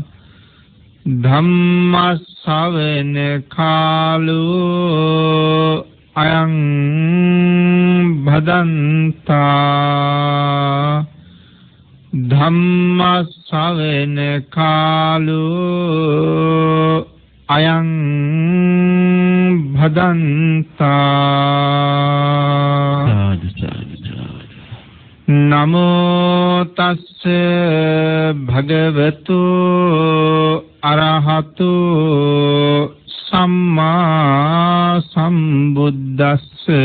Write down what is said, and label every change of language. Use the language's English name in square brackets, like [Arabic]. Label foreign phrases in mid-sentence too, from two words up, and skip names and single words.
[Pali] ධම්ම ශ්‍රවණ කාලෝ අයං භදන්තා. ධම්ම ශ්‍රවණ කාලෝ අයං භදන්තා. නමෝ තස්ස භගවතු අරහතු සම්මා සම්බුද්දස්ස.